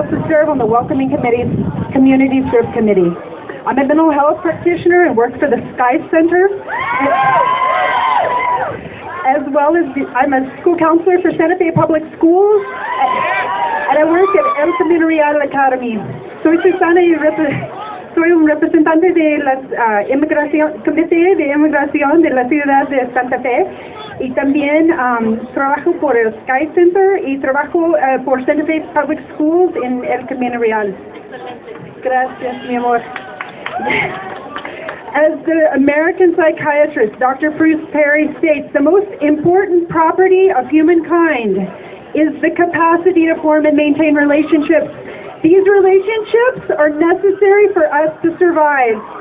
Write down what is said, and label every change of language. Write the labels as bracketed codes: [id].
[en] serve on the Welcoming Community Serve Committee. I'm a mental health practitioner and work for the Sky Center, as well as I'm a school counselor for Santa Fe Public Schools, and I work at El Camino Real Academy. [es] Soy Susana y soy un representante de la Comité de Inmigración de la ciudad de Santa Fe, y también trabajo por el Sky Center y trabajo por Santa Fe Public Schools en El Camino Real. Gracias, mi amor. [en] As the American psychiatrist Dr. Bruce Perry states, the most important property of humankind is the capacity to form and maintain relationships. These relationships are necessary for us to survive.